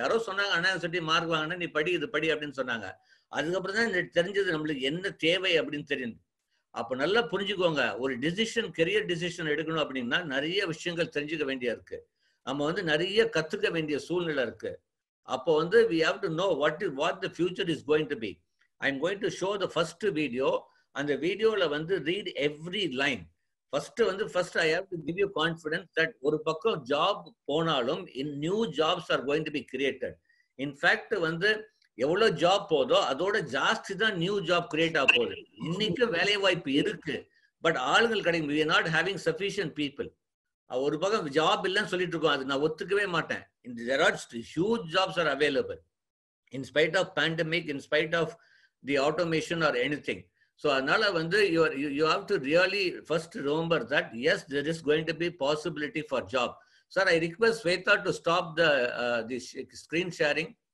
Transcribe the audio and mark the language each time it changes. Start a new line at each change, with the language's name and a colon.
Tamil: யாரோ சொன்னாங்க அண்ணா சொல்லி மார்க் வாங்கினா நீ படி, இது படி அப்படின்னு சொன்னாங்க. அதுக்கப்புறம் தான் தெரிஞ்சது நம்மளுக்கு என்ன தேவை அப்படின்னு தெரியும். அப்ப நல்லா புரிஞ்சுக்கோங்க, ஒரு டிசிஷன், கெரியர் டிசிஷன் எடுக்கணும் அப்படின்னா நிறைய விஷயங்கள் தெரிஞ்சுக்க வேண்டிய இருக்கு. நம்ம வந்து நிறைய கத்துக்க வேண்டிய சூழ்நிலை இருக்கு. அப்போ வந்து
English: we have to know what the future is going to be. I am going to show the first video.
Tamil: அந்த வீடியோல வந்து
English: read every line. First I have to give you confidence that
Tamil: ஒரு பக்கம் ஜாப் போனாலும்
English: new jobs are going to be created. In fact
Tamil: வந்து எவ்வளவு job போதோ அதோட ஜாஸ்தி தான் நியூ ஜாப் கிரியேட் ஆக போகுது. இன்னைக்கு வேலை வாய்ப்பு இருக்கு, பட் ஆளுங்கள் கிடைக்கும்.
English: we are not having sufficient people.
Tamil: ஒரு பக்கம் ஜாப் இல்லைன்னு சொல்லிட்டு இருக்கோம், அது நான் ஒத்துக்கவே மாட்டேன்.
English: there are huge jobs are available in spite of pandemic, in spite of the automation or anything. So
Tamil: அதனால வந்து
English: you have to really first remember that yes, there is going to be possibility for job. Sir, I request Sweta to stop the screen sharing.